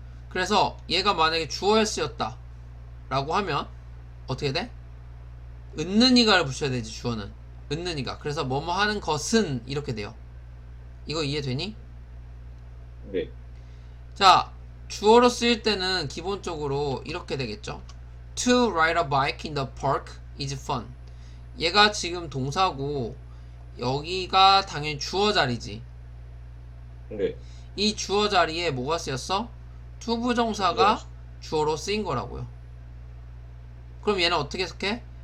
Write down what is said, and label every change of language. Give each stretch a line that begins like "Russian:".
Korean: 그래서 얘가 만약에 주어에 쓰였다 라고 하면 어떻게 돼? 은는이가를 붙여야 되지. 주어는 은는이가. 그래서 뭐뭐 하는 것은 이렇게 돼요. 이거 이해되니? 네. 자, 주어로 쓰일 때는 기본적으로 이렇게 되겠죠.
English: To ride a bike in the park is fun.
Korean: 얘가 지금 동사고 여기가 당연히 주어 자리지. 네. 이 주어 자리에 뭐가 쓰였어? 투부정사가 네. 주어로 쓰인 거라고요. 그럼 얘는 어떻게 해석해?